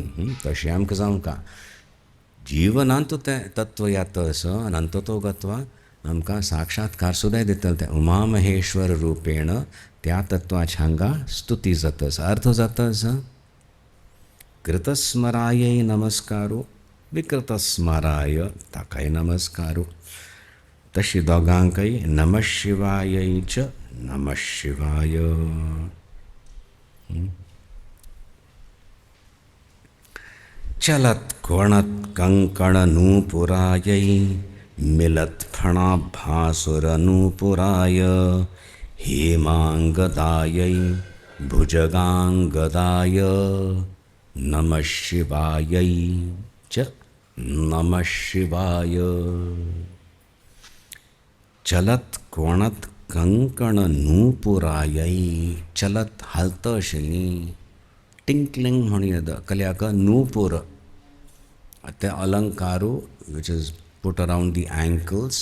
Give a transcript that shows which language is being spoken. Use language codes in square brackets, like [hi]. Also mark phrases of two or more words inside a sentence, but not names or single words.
[kok] तशें आमकां जावंका जिवनांत तें तत्व येता असो आनी तो गत्वा आमकां साक्षात्कार सुद्दां दितलो. तें उमा महेश्वर रुपेण त्या तत्वाची हांगा स्तुती जाता. अर्थ जाता कृतस्मरायै नमस्कारू विकृतस्मराय ताकाय नमस्कारू. तशी दोगांकय [sa] नमः शिवायै च नमः शिवाय. चलत कोणत कंकण नूपुरायै मिलत फणाभासुर नूपुराय हेमांगदायै भुजगांगदाय नमः शिवायै च नमः शिवाय. चलत कोणत कंकण नूपुरायै. [kok] चलत हालता आशिल्ली टिंकलिंग म्हणून येता कल्याक नूपुर ते अलंकारू [en] which is put around the ankles.